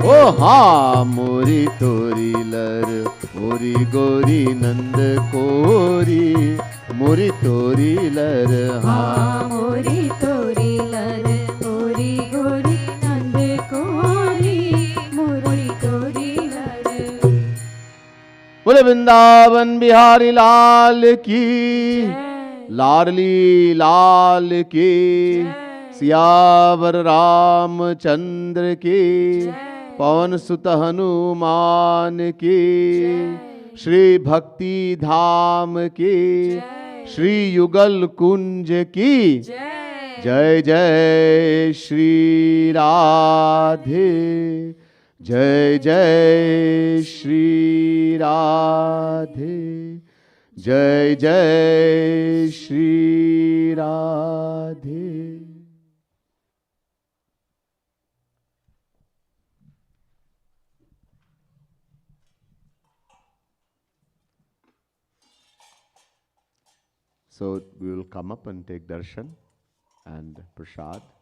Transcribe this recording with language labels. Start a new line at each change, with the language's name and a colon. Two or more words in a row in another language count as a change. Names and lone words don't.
Hindi: ओ हा मोरी तोरी लर ओरी गोरी नंद कोरी, मोरी तोरी लर हा मोरी तोरी लर ओरी गोरी नंद कोरी मोरी तोरी लर बोले वृंदावन बिहारी लाल की, जय। लाडली लाल की, सियावर रामचंद्र की, जय। पवन सुत हनुमान की, श्री भक्ति धाम की, जय। श्री युगल कुंज की जय जय जय श्री राधे, जय जय श्री राधे, जय जय श्री राधे।
English: So we will come up and take darshan and prasad.